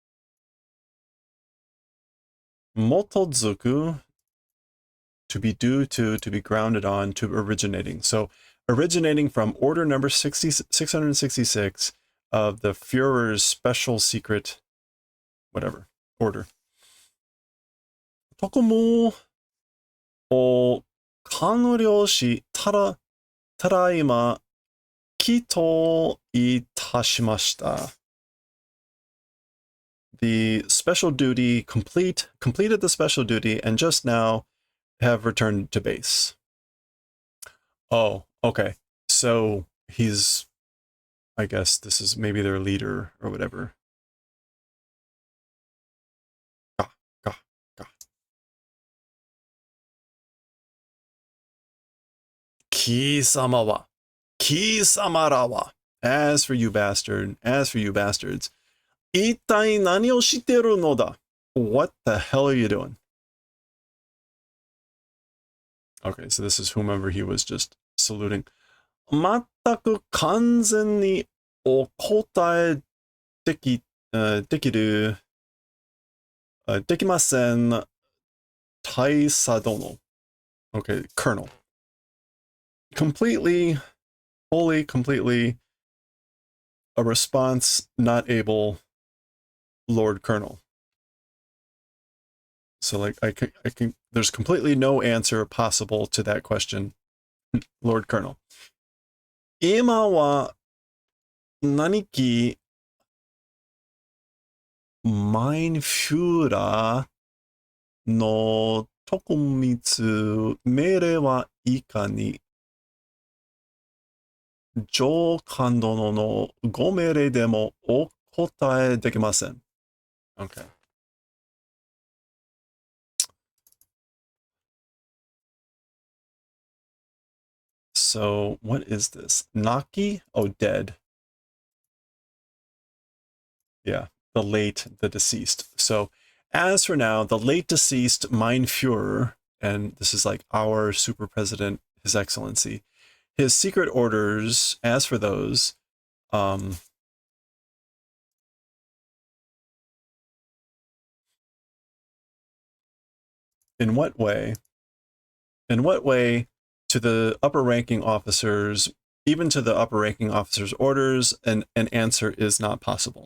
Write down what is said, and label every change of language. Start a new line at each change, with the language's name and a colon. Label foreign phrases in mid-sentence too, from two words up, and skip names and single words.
English: Motozuku, to be due to be grounded on, to originating. So originating from order number 666 of the Führer's special secret, whatever, order.
Japanese: 特務を完了し只今帰投致しました.
English: The special duty completed the special duty and just now have returned to base. Oh, okay. So he's, I guess this is maybe their leader or whatever.
Japanese: Ga. 貴様は. 貴様らは.
English: As for you bastards.
Japanese: 一体何をしてるのだ?
English: What the hell are you doing? Okay, so this is whomever he was just saluting.
Japanese: 全く完全にお答えできるできません大佐殿.
English: Okay, Colonel. Completely, wholly, completely a response not able, Lord Colonel. So like I can there's completely no answer possible to that question, Lord Colonel.
Japanese: 今は亡き
German: mein Führer
Japanese: の特密命令は如何に上官殿のご命令でもお答えできません.
English: Okay. So what is this? Naki? Oh, dead. Yeah, the deceased. So as for now, the late deceased
German: Mein Führer,
English: and this is like our super president, His Excellency, his secret orders, as for those, in what way to the upper ranking officers, even to the upper ranking officers' orders, an answer is not possible.